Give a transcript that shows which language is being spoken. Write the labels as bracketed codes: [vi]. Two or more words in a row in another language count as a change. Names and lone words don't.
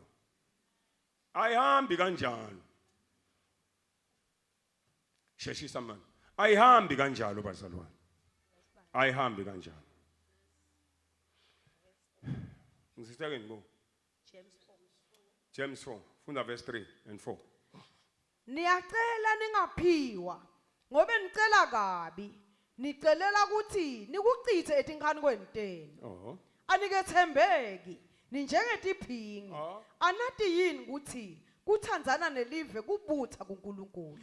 [ss] Ayihambi kanjalo. Sheshisa manje. Ayihambi kanjalo bazalwane. Ayihambi kanjalo. Ngisitake ngibo. [en] James 4, funda verse 3 and 4. [ss] Niyacela ningaphiwa ngobe nicela kabi, nicelela ukuthi nikuchithe etinkhani kwenteni. Anikethembeki ninjengetiphingi. Anathi yini ukuthi kuthandzana nelive kubutha kuNkulunkulu.